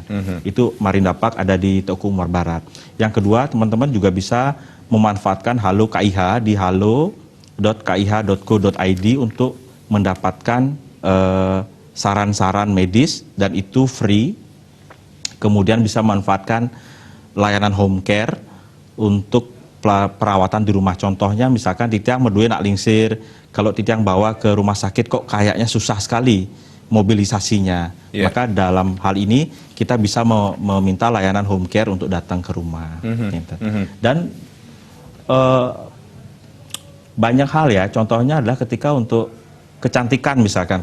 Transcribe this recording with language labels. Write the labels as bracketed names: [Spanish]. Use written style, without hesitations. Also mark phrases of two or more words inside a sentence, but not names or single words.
[Indonesian] Itu Marinda Park ada di Teguh Umar Barat. Yang kedua, teman-teman juga bisa memanfaatkan Halo KIH di halo.kih.co.id untuk mendapatkan saran-saran medis dan itu free. Kemudian bisa memanfaatkan layanan [English] home care [Indonesian] untuk perawatan di rumah. Contohnya misalkan [Balinese] Titiang medue nak lingsir, [Indonesian] kalau Titiang bawa ke rumah sakit kok kayaknya susah sekali mobilisasinya. Maka dalam hal ini kita bisa meminta layanan [English] home care [Indonesian] untuk datang ke rumah. Dan banyak hal ya, contohnya adalah ketika untuk kecantikan misalkan.